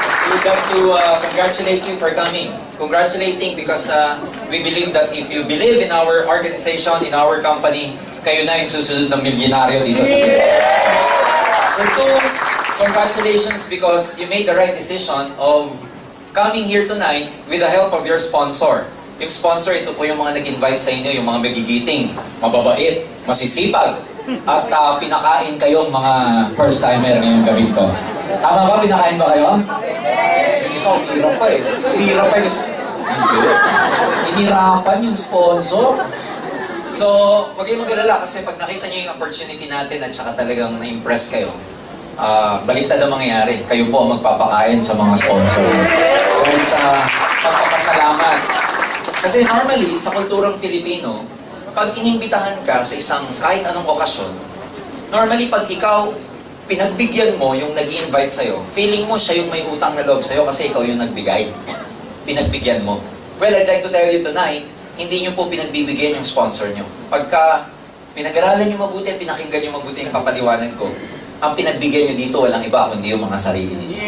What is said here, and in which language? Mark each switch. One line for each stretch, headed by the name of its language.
English: We'd like to congratulate you for coming. Congratulating because we believe that if you believe in our organization, in our company,
Filipino: kayo na yung susunod na milyonaryo dito sa Pilipinas.
English: For two, congratulations because you made the right decision of coming here tonight with the help of your sponsor.
Filipino: Yung sponsor, ito po yung mga nag-invite sa inyo, yung mga magigiting, mababait, masisipag, at pinakain kayong mga first-timer ngayong gabi
English: to.
Filipino: Tama ba? Pinakain ba kayo? Yung isa, hirap pa eh. Hirap pa yung... Hinirapan yung sponsor. So, wag kayong mag-alala kasi pag nakita nyo yung opportunity natin at saka talagang na-impress kayo, baliktad ang mangyayari. Kayo po ang magpapakain sa mga sponsor. Dahil sa pagpapasalamat. Kasi normally, sa kulturang Filipino, pag inimbitahan ka sa isang kahit anong okasyon, normally pag ikaw, pinagbigyan mo yung nag-i-invite sa'yo, feeling mo siya yung may utang na loob sa'yo kasi ikaw yung nagbigay. Pinagbigyan mo.
English: Well, I'd like to tell you tonight,
Filipino: hindi nyo po pinagbibigyan yung sponsor nyo. Pagka pinag-aralan nyo mabuti, pinakinggan nyo mabuti yung papaliwanan ko, ang pinagbigyan nyo dito walang iba kundi yung mga sarili ninyo.